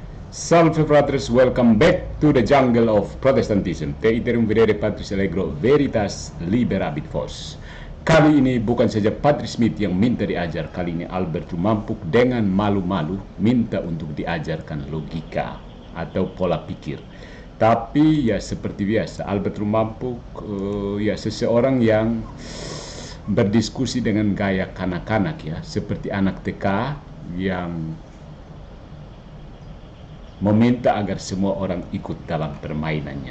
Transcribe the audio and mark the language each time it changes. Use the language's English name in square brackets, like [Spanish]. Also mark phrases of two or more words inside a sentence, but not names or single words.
[Latin] Salve fratres, [English] welcome back to the jungle of Protestantism. [Latin] Te iterum videre Patris Allegro veritas liberabit vos. [Indonesian] Kali ini bukan saja Patrick Smith yang minta diajar, kali ini Albert Mampuk dengan malu-malu minta untuk diajarkan logika atau pola pikir. Tapi ya seperti biasa, Albert Mampuk ya seseorang yang berdiskusi dengan gaya kanak-kanak ya, seperti anak TK yang meminta agar semua orang ikut dalam permainannya.